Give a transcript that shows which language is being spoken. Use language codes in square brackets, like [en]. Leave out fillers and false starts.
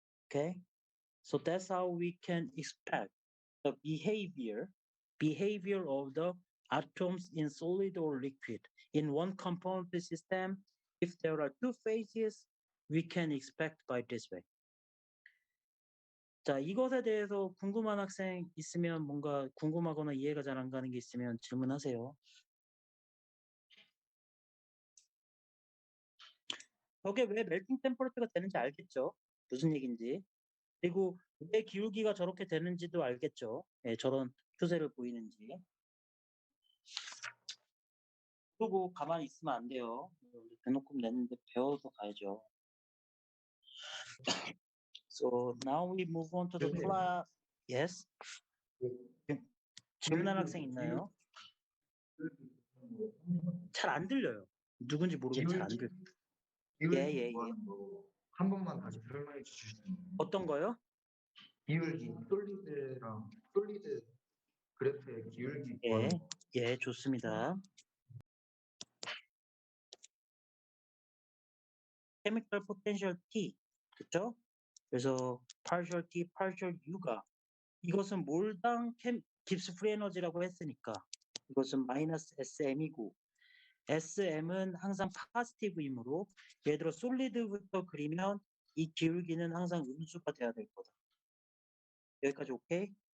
[en] Okay, so that's how we can expect the behavior of the atoms in solid or liquid. In one component system, if there are two phases, we can expect by this way. [ko] 자, 이것에 대해서 궁금한 학생 있으면 뭔가 궁금하거나 이해가 잘 안 가는 게 있으면 질문하세요. 저게 왜 멜팅 템퍼레처가 되는지 알겠죠? 무슨 얘기인지. 그리고 왜 기울기가 저렇게 되는지도 알겠죠? 예, 저런 추세를 보이는지. 그리고 가만히 있으면 안 돼요. 대놓고 냈는데 배워서 가야죠. [en] So now we move on to the class. [ko] Yes? 질문하는 학생 있나요? 잘 안 들려요. 누군지 모르겠는데 잘 안 들려요. 예. 한 번만 다시 설명해 주실 수 있나요? 어떤 거요? 기울기, 솔리드랑 솔리드 그래프의 기울기 예, 구하는 거. 예, 좋습니다. chemical potential T, 그렇죠? 그래서 partial T, partial U가 이것은 몰당 깁스 프리 에너지라고 했으니까 이것은 마이너스 SM이고 SM은 항상 파지티브이므로 예를 들어 솔리드부터 그리면 이 기울기는 항상 음수가 돼야 될 거다. 여기까지 오케이?